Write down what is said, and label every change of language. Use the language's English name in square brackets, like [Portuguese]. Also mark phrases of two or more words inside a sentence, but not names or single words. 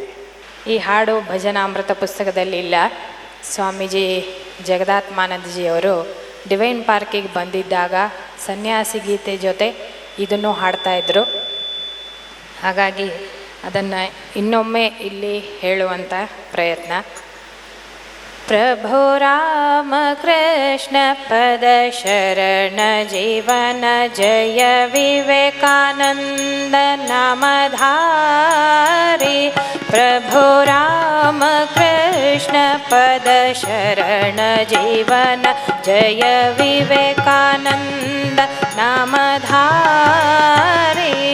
[Kannada] ಈ ಹಾಡು ಭಜನಾಮೃತ ಪುಸ್ತಕದಲ್ಲಿ ಇಲ್ಲ. ಸ್ವಾಮೀಜಿ ಜಗದಾತ್ಮಾನಂದಜಿಯವರು ಡಿವೈನ್ ಪಾರ್ಕಿಗೆ ಬಂದಿದ್ದಾಗ ಸನ್ಯಾಸಿ ಗೀತೆ ಜೊತೆ ಇದನ್ನು ಹಾಡ್ತಾಯಿದ್ರು. ಹಾಗಾಗಿ ಅದನ್ನು ಇನ್ನೊಮ್ಮೆ ಇಲ್ಲಿ ಹೇಳುವಂಥ ಪ್ರಯತ್ನ. [Sanskrit] प्रभो राम कृष्ण पद शरण जीवन जय विवेकानंद नामधारी। प्रभो राम कृष्ण पद शरण जीवन जय विवेकानंद नामधारी।